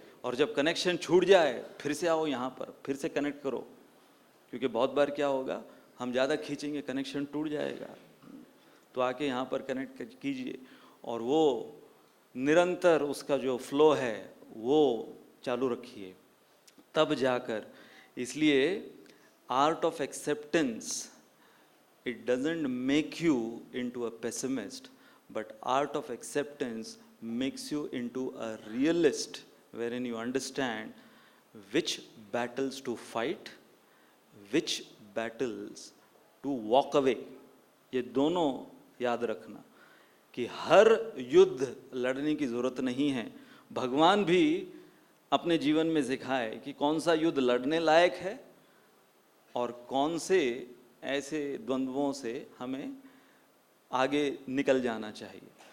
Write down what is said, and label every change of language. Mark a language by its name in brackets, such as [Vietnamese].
[Hindi] और जब कनेक्शन छूट जाए फिर से आओ यहाँ पर, फिर से कनेक्ट करो, क्योंकि बहुत बार क्या होगा, हम ज़्यादा खींचेंगे कनेक्शन टूट जाएगा। तो आके यहाँ पर कनेक्ट कीजिए और वो निरंतर उसका जो फ्लो है वो चालू रखिए, तब जाकर। इसलिए art of acceptance, [English] it doesn't make you into a pessimist, but art of acceptance makes you into a realist, wherein you understand which battles to fight, which battles to walk away। [Hindi] ये दोनों याद रखना कि हर युद्ध लड़ने की ज़रूरत नहीं है। भगवान भी अपने जीवन में सिखाए कि कौन सा युद्ध लड़ने लायक है और कौन से ऐसे द्वंद्वों से हमें आगे निकल जाना चाहिए।